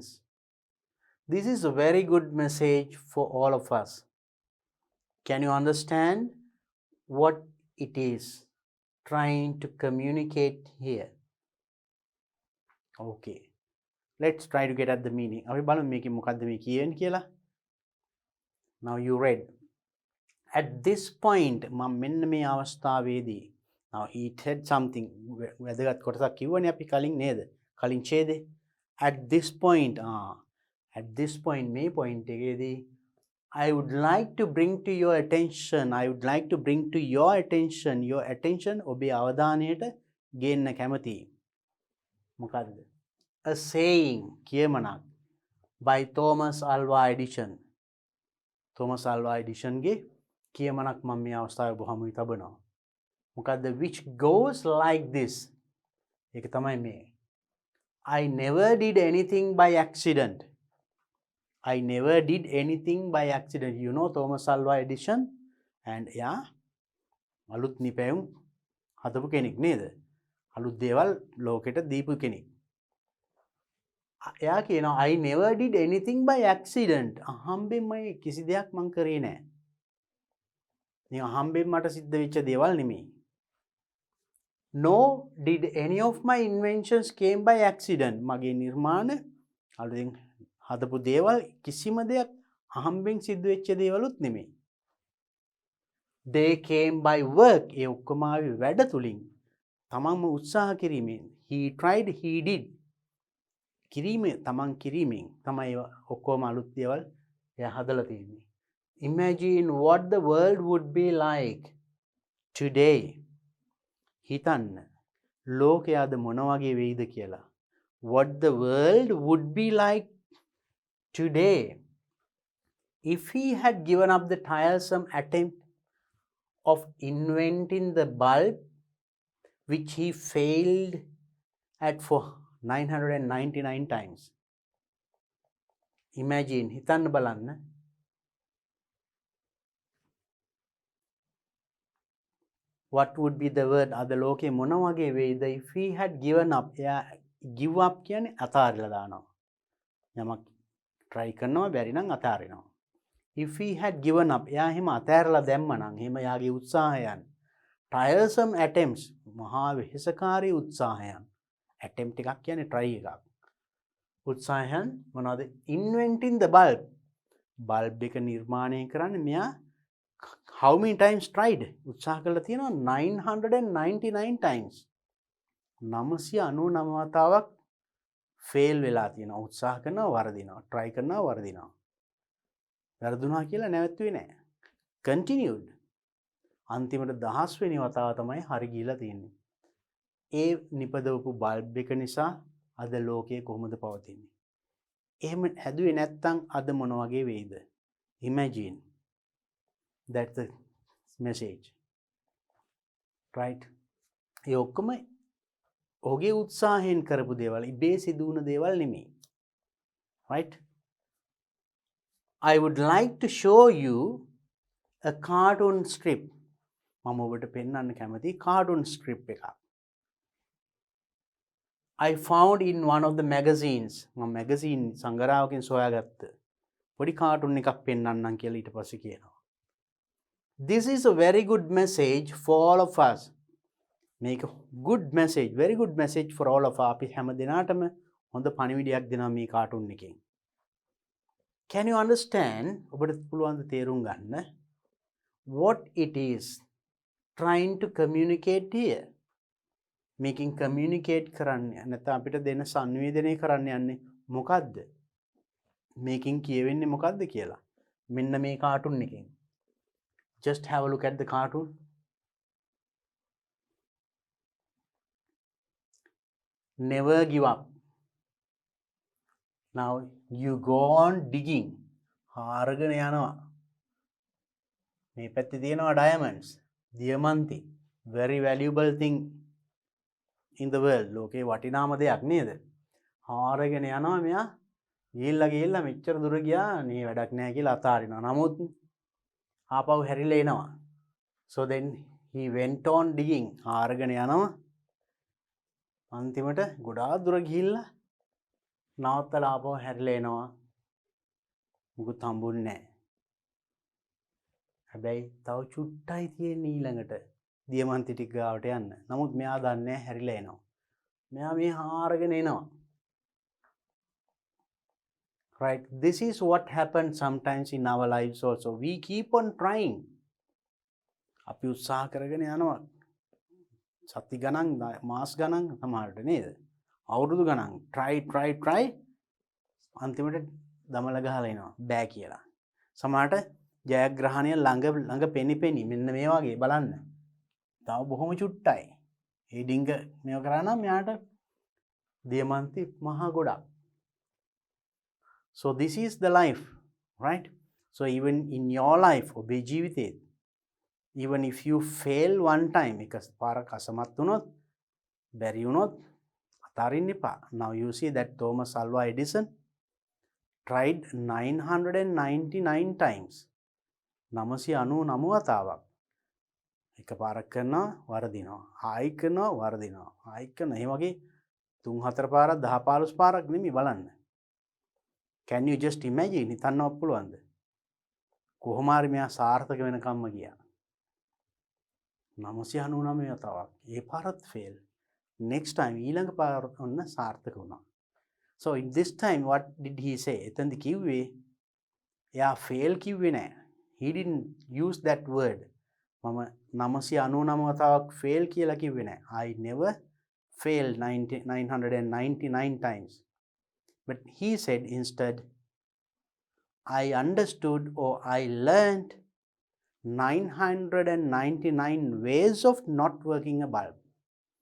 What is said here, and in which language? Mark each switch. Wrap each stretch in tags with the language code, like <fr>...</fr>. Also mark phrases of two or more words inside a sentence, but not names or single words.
<en>This is a very good message for all of us. Can you understand what it is trying to communicate here? Okay. Let's try to get at the meaning.</en> <si>අපි බලමු මේකේ මොකද්ද මේ කියන්නේ කියලා.</si> <en>Now you read. At this point</en> <si>මම මෙන්න මේ අවස්ථාවේදී</si> <en>now he said something</en> <si>වැදගත් කොටසක් කිව්වනේ අපි කලින් නේද? කලින් ඡේදේ.</si> <en>At this point at this point</en> <si>මේ point එකේදී</si> <en>I would like to bring to your attention</en> <si>ඔබේ අවධානයට ගේන්න කැමතියි. මොකද්ද?</si> <en>A saying</en> <si>කියමනක් by Thomas Alva Edison Thomas Alva Edison ගේ කියමනක් මම මේ අවස්ථාවේ බොහොම තබනවා මොකද්ද</si> <en>which goes like this</en> <si>ඒක තමයි මේ</si> <en>I never did anything by accident you know Thomas Alva Edison and yeah</en> <si>අලුත් නිපැයුම් හදපු කෙනෙක් නේද අලුත් දේවල් ලෝකෙට දීපු කෙනෙක් එයා කියනවා</si> <en>I never did anything by accident.</en> <si>අහම්බෙන් මම කිසි දෙයක් මං කරේ නෑ. නිකන් අහම්බෙන් මට සිද්ධ වෙච්ච දේවල් නෙමෙයි.</si> <en>No did any of my inventions came by accident.</en> <si>මගේ නිර්මාණ අලුතෙන් හදපු දේවල් කිසිම දෙයක් අහම්බෙන් සිද්ධ වෙච්ච දේවලුත් නෙමෙයි.</si> <en>They came by work.</en> <si>ඒ ඔක්කොම ආවේ වැඩ තුලින්. තමන්ම උත්සාහ කිරීමෙන්.</si> <en>He tried, he did.</en> <si>තමන් කිරීමෙන් තමයි ඔක්කොම අලුත් දේවල් එයා හදලා තියෙන්නේ.</si> <en>Imagine what the world would be like today</en> <si>හිතන්න ලෝකයාද මොන වගේ වෙයිද කියලා.</si> <en>What the world would be like today if he had given up the tiresome attempt of inventing the bulb which he failed at for 999 times. Imagine,</en> <si>හිතන්න බලන්න.</si> <en>What would be the word</en> <si>අද ලෝකේ මොන වගේ වෙයිද</si> <en>if he had given up.</en> <si>එයා</si> <en>give up</en> <si>කියන්නේ අතාරිලා දානවා. යමක් try කරනවා බැරි නම් අතාරිනවා.</si> <en>If he had given up,</en> <si>එයා එහෙම අතෑරලා දැම්ම නම් එහෙම යාගේ උත්සාහයන්</si> <en>tiresome attempts</en> <si>මහා වෙහෙසකාරී උත්සාහයන් attempt එකක් කියන්නේ try එකක්. උත්සාහයන් මොනවද?</si> <en>Inventing the bulb</en> <si>එක නිර්මාණය කරන්න මෙයා</si> <en>how many times tried?</en> <si>උත්සාහ කළා තියෙනවා 999 times. 999 වතාවක් fail වෙලා තියෙනවා. උත්සාහ කරනවා වරදිනවා. try කරනවා වරදිනවා. වැරදුනා කියලා නැවතුනේ නැහැ.</si> <en>continued.</en> <si>අන්තිමට 10 වෙනි වතාව තමයි හරි ගිහිලා තියෙන්නේ. ඒ නිපදවපු බල්බ් එක නිසා අද ලෝකයේ කොහොමද පවතින්නේ? එහෙම හැදුවේ නැත්නම් අද මොන වගේ වෙයිද?</si> <en>Imagine. That's the message. Right?</en> <si>ඒ ඔක්කොම ඔහුගේ උත්සාහයෙන් කරපු දේවල්, ඉබේ සිදු වුණ දේවල් නෙමෙයි.</si> <en>Right? I would like to show you a cartoon strip.</en> <si>මම ඔබට පෙන්වන්න කැමති</si> <en>cartoon strip</en> <si>එකක්.</si> <en>I found in one of the magazines.</en> <si>මම magazine සංගරාවකින් සොයාගත්ත පොඩි cartoon එකක් පෙන්වන්නම් කියලා ඊට පස්සේ කියනවා.</si> <en>This is a very good message for all of us. මේක good message, very good message for all of us.</en> <si>අපි හැම දිනාටම හොඳ පණිවිඩයක් දෙනවා මේ cartoon එකෙන්.</si> <en>Can you understand?</en> <si>ඔබට පුළුවන් ද තේරුම් ගන්න</si> <en>what it is trying to communicate here?</en> <si>මේකෙන් communicate කරන්නේ නැත්නම් අපිට දෙන සංවේදනය කරන්න යන්නේ මොකද්ද? මේකෙන් කියවෙන්නේ මොකද්ද කියලා. මෙන්න මේ cartoon එකෙන්.</si> <en>Just have a look at the cartoon. Never give up. Now you go on digging.</en> <si>හාරගෙන යනවා. මේ පැත්තේ තියෙනවා diamonds. දියමන්ති.</si> <en>Very valuable thing in the world.</en> <si>ලෝකේ වටිනාම දෙයක් නේද? හාරගෙන යනවා මෙයා. ගිහිල්ලා මෙච්චර දුර ගියා නේ වැඩක් නැහැ කියලා අතාරිනවා. නමුත් ආපහු හැරිලා එනවා.</si> <en>So then he went on digging.</en> <si>හාරගෙන යනවා. අන්තිමට ගොඩාක් දුර ගිහිල්ලා නවත්තලා ආපහු හැරිලා එනවා. මුකුත් හම්බුන්නේ නැහැ. හැබැයි තව චුට්ටයි තියෙන්නේ ඊළඟට දියමන්ති ටික ගාවට යන්න. නමුත් මෙයා දන්නේ නැහැ හැරිලා එනවා. මෙයා මේ හාරගෙන එනවා.</si> <en>Right? This is what happens sometimes in our lives also. We keep on trying.</en> <si>අපි උත්සාහ කරගෙන යනවා. සති ගණන්, මාස ගණන් සමහරට නේද? අවුරුදු ගණන් try අන්තිමට දමල ගහලා එනවා බෑ කියලා. සමහරට ජයග්‍රහණය ළඟ පෙනිපෙනි මෙන්න මේ වගේ බලන්න. තව බොහොම චුට්ටයි. ඒ ඩිංග මේව කරා නම් යාට දියමන්ති මහා ගොඩක්.</si> <en>So this is the life, right? So even in your life,</en> <si>ඔබේ ජීවිතේ</si> <en>even if you fail one time,</en> <si>එක පාරක් අසමත් වුණොත් බැරි වුණොත් අතාරින්න එපා.</si> <en>Now you see that Thomas Alva Edison tried 999 times.</en> <si>999 වතාවක්. එක පාරක් කරනවා වරදිනවා. ආයි කරනවා වරදිනවා. ආයි කරනවා. මේ වගේ 3-4 පාරක් 10-15 පාරක් නෙමෙයි බලන්න.</si> <en>Can you just imagine?</en> <si>හිතන්නවත් පුළුවන්ද? කොහොම හරි මෙයා සාර්ථක වෙනකම්ම ගියා. 999 වතාවක්. ඒ පාරත් fail.</si> <en>Next time</en> <si>ඊළඟ පාර ඔන්න සාර්ථක වුණා.</si> <en>So in this time what did he say?</en> <si>එතෙන්ද කිව්වේ එයා fail කිව්වේ නෑ.</si> <en>He didn't use that word.</en> <si>මම 999 වතාවක් fail කියලා කිව්වේ නෑ.</si> <en>I never failed 999 times. But he said instead, I understood or I learned 999 ways of not working a bulb.</en>